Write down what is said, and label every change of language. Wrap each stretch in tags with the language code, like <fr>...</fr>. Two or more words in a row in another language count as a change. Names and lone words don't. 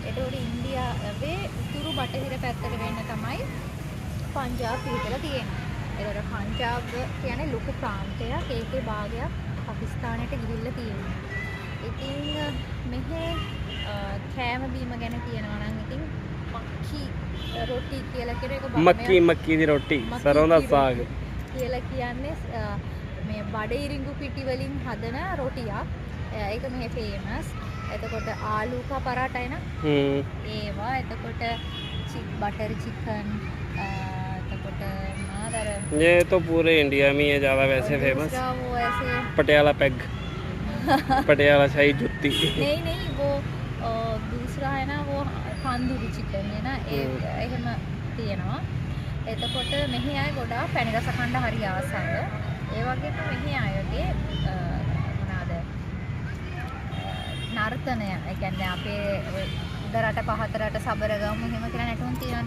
<si>ඒතකොට ඉන්දියාවේ උතුරු බටහිර පැත්තට වෙන්න තමයි පංජාබ් පිටලා තියෙන්නේ. ඒතකොට පංජාබ් කියන්නේ ලොකු ප්‍රාන්තයක්. ඒකේ භාගයක් පාකිස්තානයට ගිහිල්ලා තියෙනවා. ඉතින් මෙහි කෑම බීම ගැන කියනවා නම් ඉතින්</si> <hi>मक्की रोटी</hi> <si>කියලා කියන එක</si> <pa>ਮੱਕੀ ਦੀ ਰੋਟੀ ਸਰ੍ਹੋਂ ਦਾ ਸਾਗ</pa> <si>කියලා කියන්නේ මේ බඩ ඉරිඟු පිටි වලින් හදන රොටියක්. ඒක මෙහි ෆේමස්. එතකොට</si> <hi>आलू का पराठा</hi> <si>එන ඒවා. එතකොට</si> <en>butter chicken.</en> <si>එතකොට මාදර</si> <hi>ये तो पूरे इंडिया में है ज़्यादा वैसे फेमस वो ऐसे पटियाला पैग पटियाला शाही जुत्ती नहीं वो दूसरा है ना वो तंदूरी चिकन है ना</hi> <si>එහෙම තියෙනවා. එතකොට මෙහි අය ගොඩාක් පැණි රස කන්න හරි ආසයි. ඒ වගේම මෙහි අයගේ මොනවාද නර්තනය. ඒ කියන්නේ අපේ උඩරට පහතරට සබරගම් එහෙම කියලා නැටුම් තියෙනවානේ.</si>